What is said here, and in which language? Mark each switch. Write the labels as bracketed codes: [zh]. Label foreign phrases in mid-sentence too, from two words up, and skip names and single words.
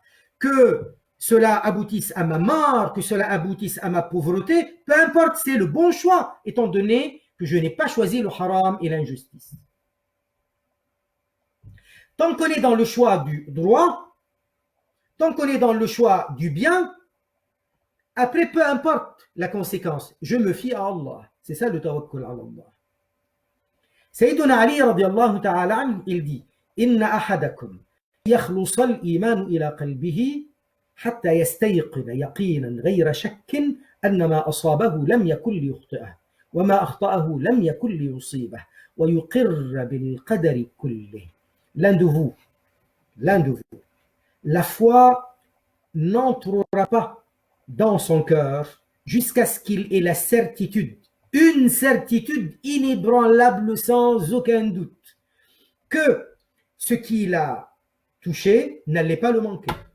[fr] Que cela aboutisse à ma mort, que cela aboutisse à ma pauvreté, peu importe, c'est le bon choix, étant donné que je n'ai pas choisi le haram et l'injustice. Tant qu'on est dans le choix du droit, tant qu'on est dans le choix du bien, après, peu importe la conséquence, je me fie à Allah. C'est ça le [ar] التوكل على الله. سيدنا علي رضي الله تعالى عنه, [fr] il dit [ar] إن أحدكم يخلص الإيمان إلى قلبه حتى يستيقظ يقينا غير شك أن ما أصابه لم يكن ليخطئه وما أخطأه لم يكن ليصيبه ويقر بالقدر كله. [fr] L'un de vous, la foi n'entrera pas dans son cœur jusqu'à ce qu'il ait la certitude, une certitude inébranlable sans aucun doute, que ce qu'il a touché n'allait pas le manquer.